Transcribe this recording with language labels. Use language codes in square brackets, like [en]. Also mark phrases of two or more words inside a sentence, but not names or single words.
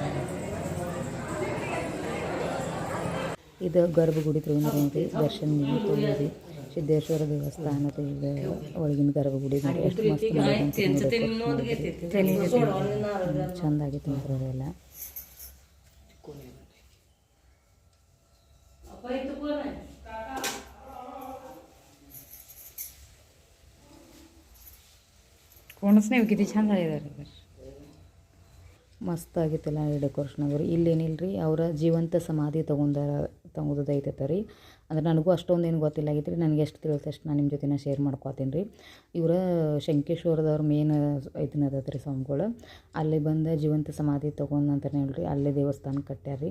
[kn] ಇದು ಗರ್ಭಗುಡಿ ತೊಗೊಂಡ್ರಿ, ದರ್ಶನ ತೊಗೊಂಡ್ರಿ. ಸಿದ್ದೇಶ್ವರ ದೇವಸ್ಥಾನದ ಇದು ಒಳಗಿನ ಗರ್ಭಗುಡಿ ನೋಡಿ ಎಷ್ಟು ಮಸ್ತ್ ಚಂದ ಆಗೈತೆ ನೋಡ್ರಿ. ಅದೆಲ್ಲ [mr] कोणच नाही, किती छान झाले. [kn] ಮಸ್ತ್ ಆಗಿತ್ತಲ್ಲ ಡೆಕೋರೇಷನ್ ಅವರು. ಇಲ್ಲೇನಿಲ್ಲ ರೀ, ಅವರ ಜೀವಂತ ಸಮಾಧಿ ತೊಗೊಂಡದೈತೆ ರೀ. ಅಂದ್ರೆ ನನಗೂ ಅಷ್ಟೊಂದು ಏನು ಗೊತ್ತಿಲ್ಲಾಗಿತ್ತು ರೀ. ನನಗೆ ಎಷ್ಟು ತಿಳಿಯುತ್ತೆ ಅಷ್ಟು ನಾನು ನಿಮ್ಮ ಜೊತೆ ಶೇರ್ ಮಾಡ್ಕೊತೀನಿ ರೀ. ಇವರ ಶಂಕೇಶ್ವರದವ್ರ ಮೇನ್ ಇದನ್ನ ಅದತ್ತೆ ರೀ ಸ್ವಾಮಿಗಳು. ಅಲ್ಲಿ ಬಂದು ಜೀವಂತ ಸಮಾಧಿ ತೊಗೊಂಡಂತಾನೆ ಹೇಳ್ರಿ, ಅಲ್ಲೇ ದೇವಸ್ಥಾನ ಕಟ್ಟ್ಯಾರ ರೀ.